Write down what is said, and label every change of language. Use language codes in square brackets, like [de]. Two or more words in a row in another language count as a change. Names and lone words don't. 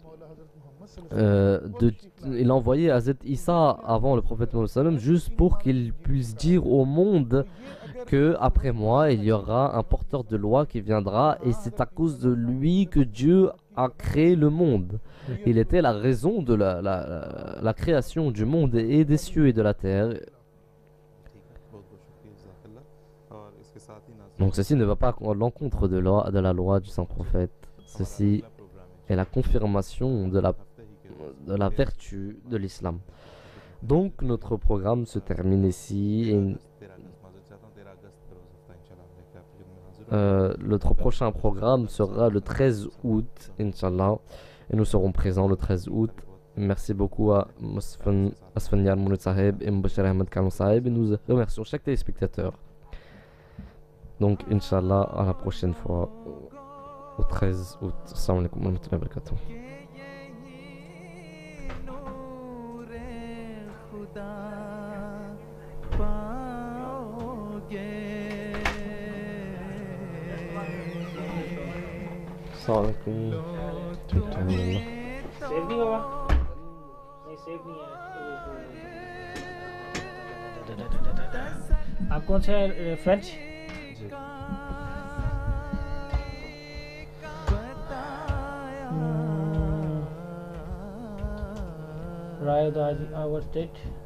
[fr] il a envoyé Hazrat Isa avant le prophète Mohammed sallam juste pour qu'il puisse dire au monde que après moi, il y aura un porteur de loi qui viendra et c'est à cause de lui que Dieu a créé le monde. Il était la raison de la création du monde et des cieux et de la terre. [ur] بہت بہت شکریہ جزاک‌اللہ. اور اس کے ساتھ ہی ناظرین, [fr] Donc ceci ne va pas à l'encontre de la loi du saint prophète. Ceci [ur] اگلا پروگرام [fr] est la confirmation [ur] ہفتے ہی کے [fr] de la vertu de l'islam. Donc notre programme se termine ici. Et [ur] 13 اگست ماجود چاہتا ہوں 13 اگست کا روز ہفتہ ان شاء اللہ ہم لے کر آپ کی خدمت میں حاضر ہوں گے. [fr] notre prochain programme sera le 13 août, Inch'Allah. Et nous serons présents le 13 août. Merci beaucoup à Asfanyan Mounet Saheb et Mbachar Ahmed Kalon Saheb. Et nous remercions chaque téléspectateur. Donc, Inch'Allah, à la prochaine fois, au 13 août. [ar] السلام عليكم ورحمة الله وبركاته. السلام عليكم. सेव नहीं होगा नहीं सेव नहीं है आप कौन सा फ्रेंच राय आवर डेट